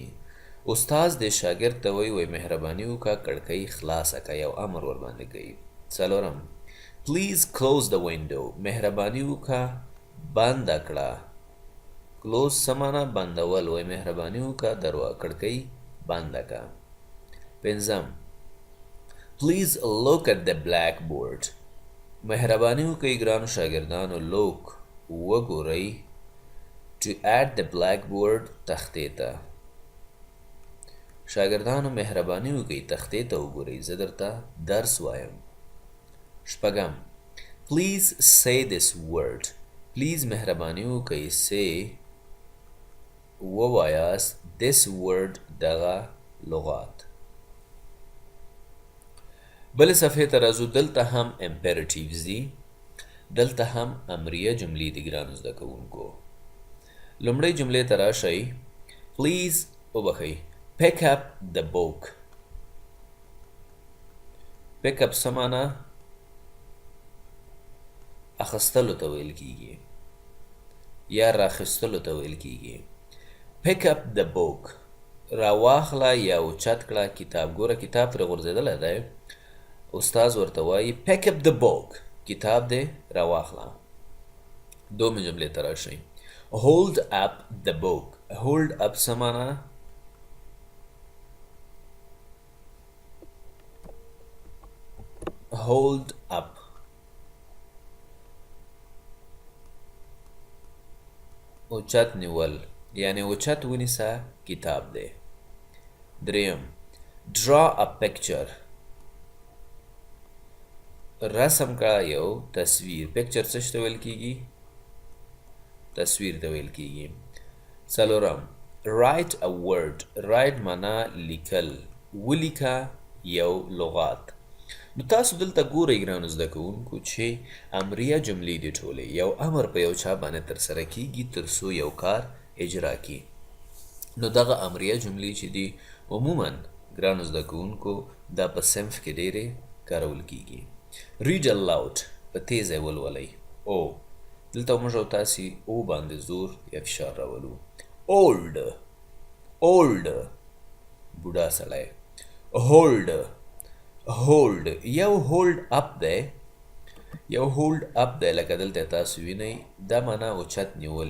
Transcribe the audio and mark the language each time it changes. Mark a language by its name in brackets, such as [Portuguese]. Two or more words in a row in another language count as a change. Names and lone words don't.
[Pashto] استاد د شاګرد ته وایي مهرباني وکړه کړکۍ خلاصه کړه، یو امر ور باندې کوي. څلورم: [English] please close the window. [Pashto] مهرباني وکړه بنده کړه. کلوز څه معنا؟ بندول. وایي مهرباني وکړه کړکۍ بنده کړه. پنځم: [English] please look at the blackboard. [Pashto] مهرباني وکړئ ګرانو شاګردانو لوک وګورئ [English] to at the blackboard [Pashto] تختې ته. شاګردانو مهرباني وکړئ تختې ته وګورئ، زه درته درس وایم. شپږم: [English] پلیز say this word. [Pashto] پلیز مهرباني وکړئ say ووایاست [English] this word [Pashto] دغه لغات. بل صفحې ته راځو. دلته هم امپیرټیوز دي، دلته هم امریه جملې دي ګرانو زده کوونکو. لومړۍ جملې ته راشئ: پلیز وبخئ [English] pick up the book. pick up [Pashto] څه معنا؟ اخیستلو ته ویل کیږي یا راخیستلو ته ویل کیږي. [English] pick up the book [Pashto] راواخله یا اوچت کړه کتاب. ګوره کتاب ترې غورځېدلی دی، استاد ورته وایي [English] pick up the book، [Pashto] کتاب دې راواخله. دومره جملې ته راشئ: [English] hold up the book. hold up [Pashto] څه معنا؟ [English] hold up [Pashto] اوچت نیول، یعنی اوچت ونیسه کتاب دی. دریم: [English] draw a picture. [Pashto] رسم کړه یو تصویر. پکچر څه ته ویل کیږي؟ تصویر ته ویل کیږي. څلورم: [English] write a word. [Pashto] write معنا لیکل، ولیکه یو لغات. نو تاسو دلته ګورئ ګرانو زده کوونکو چې امریه جملې دي ټولې یو امر په یو چا باندې ترسره کیږي تر څو یو کار اجرا کړي. نو دغه امریه جملې چې دي عموما ګرانو زده کوونکو دا په صنف کې ډېرې کارول کیږي. [English] read aloud [Pashto] په تیزه ولولئ. او دلته موږ او تاسې او باندې زور یا فشار راولو. [English] old old [Pashto] بوډا سړی. [English] hold hold [Pashto] یو [English] hold up [Pashto] دی، یو [English] hold up [Pashto] دی لکه دلته تاسو وینئ دا معنا اوچت نیول.